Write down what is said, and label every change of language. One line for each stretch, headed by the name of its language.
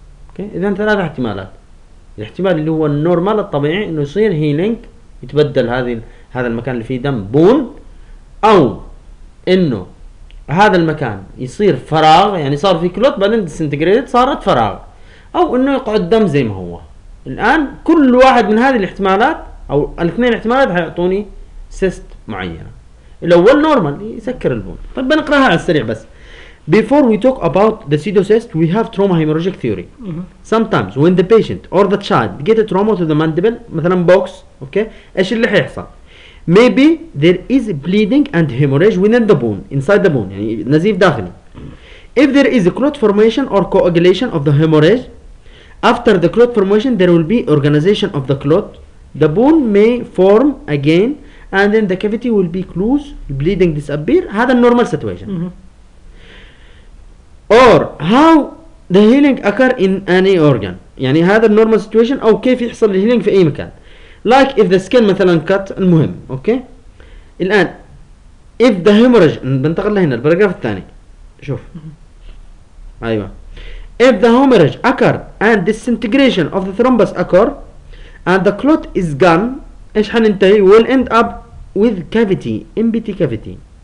Arabic: اوكي، اذا ثلاث احتمالات. الاحتمال اللي هو النورمال الطبيعي انه يصير هيلينج، يتبدل هذا المكان اللي فيه دم بون، او انه هذا المكان يصير فراغ، يعني صار فيه كلوت بعدين ديسنتجريت صارت فراغ، او انه يقعد دم زي ما هو. الان كل واحد من هذه الاحتمالات او الاثنين احتمالات حيعطوني سيست معينه. الاول نورمال يسكر البون. طيب بنقراها على السريع بس.
English: Before we talk about the pseudocyst, we have trauma hemorrhagic theory. Sometimes when the patient or the child get a trauma to the mandible,
Arabic: مثلا
English: box, okay,
Arabic: ايش اللي حيحصل؟
English: Maybe there is bleeding and hemorrhage within the bone, inside the bone,
Arabic: يعني نزيف داخلي.
English: If there is a clot formation or coagulation of the hemorrhage, after the clot formation there will be organization of the clot, the bone may form again and then the cavity will be closed, bleeding disappear.
Arabic: هذا
English: normal situation. Or how the healing occur in any organ,
Arabic: يعني هذا
English: normal situation
Arabic: او كيف يحصل الهيلينج في اي مكان.
English: Like if the skin
Arabic: مثلا
English: cut.
Arabic: المهم اوكي. الان
English: if the hemorrhage،
Arabic: بنتقل لهنا البراجراف الثاني، شوف. ايوه.
English: If the hemorrhage occurred and disintegration of the thrombus occur and the clot is gone,
Arabic: ايش حننتهي؟
English: will end up with cavity, empty cavity.